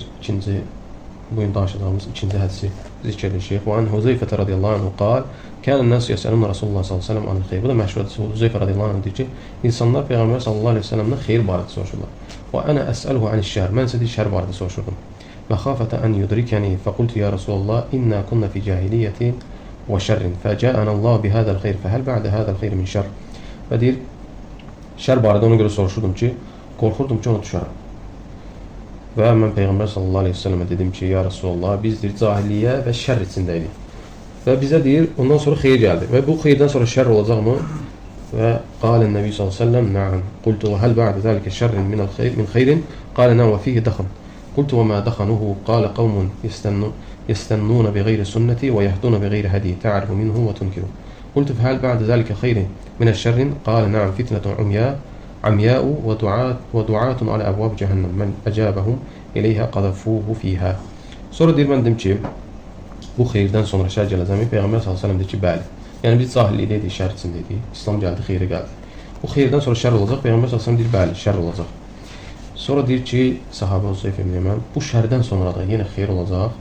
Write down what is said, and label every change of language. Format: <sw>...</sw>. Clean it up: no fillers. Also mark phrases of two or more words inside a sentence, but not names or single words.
<az>Bugün danışacağımız ikinci hədisi zikr edir şeyx.</az> <ar>وعن حذيفة رضي الله عنه قال كان الناس يسألون رسول الله صلى الله عليه وسلم عن الخير.</ar> <az>Bu da məşhur hədisi. Huzeyfə</az> <ar>رضي الله عنه</ar> <az>deyir ki, insanlar Peyğəmbər</az> <ar>صلى الله عليه وسلم</ar> <az>xeyr barədə soruşurlar.</az> <ar>وأنا أسأله عن الشر.</ar> <az>Mən isə deyir, şər barədə soruşurdum.</az> <ar>مخافة أن يدركني فقلت يا رسول الله إنا كنا في جاهلية وشر. فجاءنا الله بهذا الخير فهل بعد هذا الخير من شر.</ar> <az>Və deyir, şər barədə ona görə soruşurdum ki, qorxurdum ki, ona düşərəm. Və mən Peyğəmbər</az> <ar>صلى الله عليه وسلم</ar> <az>dedim ki,</az> <ar>يا رسول الله,</ar> <az>biz deyir, cahiliyyə və şər içindəydik. Və bizə deyir, ondan sonra xeyir gəldi. Və bu xeyirdən sonra şər olacaqmı?</az> <ar>وقال النبي صلى الله عليه وسلم نعم قلت وهل بعد ذلك شر من خير قال نعم وفيه دخن. قلت وما دخنه قال قوم يستنون بغير سنتي ويهدون بغير هدي تعرف منهم وتنكر. قلت فهل بعد ذلك خير من الشر قال نعم فتنة عمياء ودعاة على أبواب جهنم من أجابهم إليها قذفوه فيها.</ar> <az>Sonra deyir, mən dedim ki, bu xeyirdən sonra şər gələcəmi? Peyğəmbər s.ə.v deyir ki, bəli. Yəni biz cahillikdəydik, şər içindəydik. İslam gəldi, xeyri gəldi. Bu xeyirdən sonra şər olacaq. Peyğəmbər s.ə.v deyir, bəli, şər olacaq. Sonra deyir ki, sahabə Huzeyfə ibn Yəmən, bu şərdən sonra da yenə xeyir olacaq.</az>